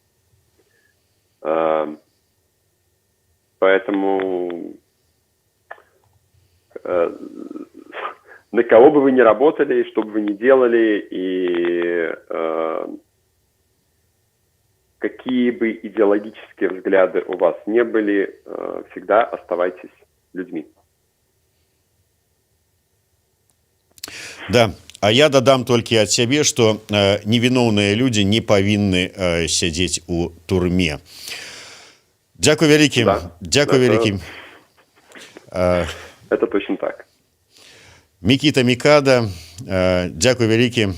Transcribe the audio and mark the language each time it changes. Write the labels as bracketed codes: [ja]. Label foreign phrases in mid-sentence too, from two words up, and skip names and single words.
[ru] Поэтому на кого бы вы ни работали, что бы вы ни делали, и какие бы идеологические взгляды у вас не были, всегда оставайтесь людьми. Да. [be] А я дадам толькі ад сябе, што невіноўныя людзі не павінны сядзець у турме. Дзякуй вялікі. [ru] Да, [be] Дзякуй вялікі. [ru] Это точно так. [be] Мікіта Мікада, дзякуй вялікі.